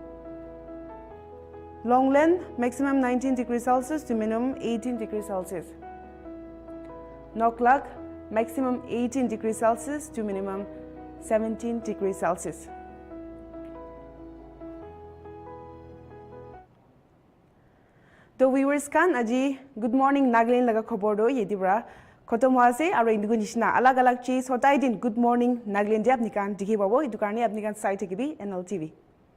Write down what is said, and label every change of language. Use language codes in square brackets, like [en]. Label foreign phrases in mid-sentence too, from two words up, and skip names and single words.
[en] Longlen, maximum 19 degrees Celsius to minimum 18 degrees Celsius. Noklak, maximum 18 degrees Celsius to minimum 17 degrees Celsius. [nag] तो viewers kan aji [en] good morning Nagaland [nag] laga khobor do ye dibra khotom hwa ase aro indigo nishna alag alag cheese hotai din [en] good morning Nagaland [nag] je apni kan dikhi pabo etu karone apni kan sai thekibi NLTV